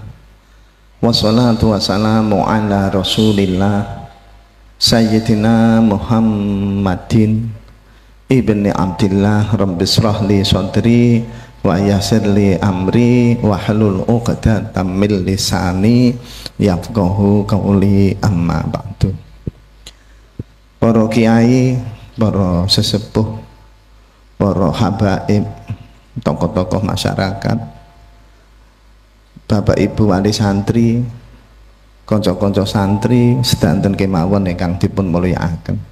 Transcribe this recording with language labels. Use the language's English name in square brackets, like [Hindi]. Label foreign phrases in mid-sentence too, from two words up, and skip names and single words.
[Arabic] والصلاة والسلام على رسول الله سيدنا محمد بن عبد الله. رب اشرح لي صدري ويسر لي أمري واحلل عقدة من لساني يفقهوا قولي. أما بعد. [Javanese] Para kiai, para sesepuh, para habaib, tokoh-tokoh masyarakat, Bapak Ibu wali santri, konco-konco santri sedanten kemawon ingkang dipun mulyakaken.